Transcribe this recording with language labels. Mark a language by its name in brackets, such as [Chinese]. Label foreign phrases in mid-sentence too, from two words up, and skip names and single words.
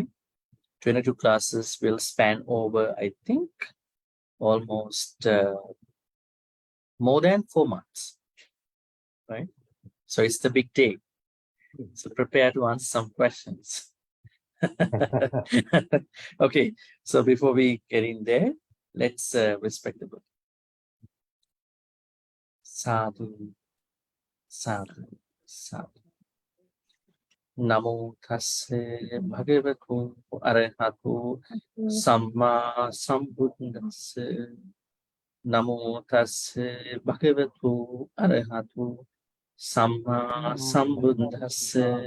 [English] 22 classes will span over, I think, almost more than 4 months, right? So it's the big day. So prepare to answer some questions. Okay, so before we get in there, let's respect the book. [Pali] Sadhu, sadhu, sadhu. Namo tasse bhagavatu arahatu samma sambuddhassa. Namo tasse bhagavatu arahatu samma sambuddhassa.